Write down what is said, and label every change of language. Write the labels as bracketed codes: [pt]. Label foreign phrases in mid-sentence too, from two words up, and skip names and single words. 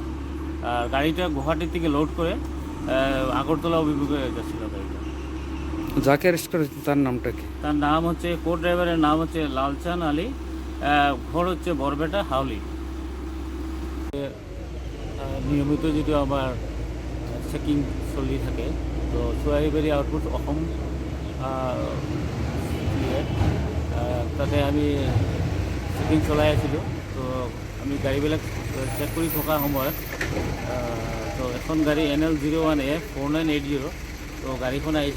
[bn] আর গাড়িটা গুয়াহাটি থেকে লোড করে আগরতলা অভিমুখে যাচ্ছিল গাড়িটা। যাকে অ্যারেস্ট করেছে তার নামটা কি? তার নাম হচ্ছে, কো ড্রাইভারের নাম হচ্ছে লালচান আলী, ঘর হচ্ছে বরবেটা হাউলি। [as] নিয়মিত যদি আমার চেকিং চলি থাকে, তো চুৰাইবাৰী আউটপোষ্ট অসম তাতে আমি চেকিং চলাই আছিলোঁ। তো আমি গাড়ীবিলাক চেক কৰি থকা সময়ত তো এখন গাড়ী NL 01AF 4980, তো গাড়ীখন আহিছে।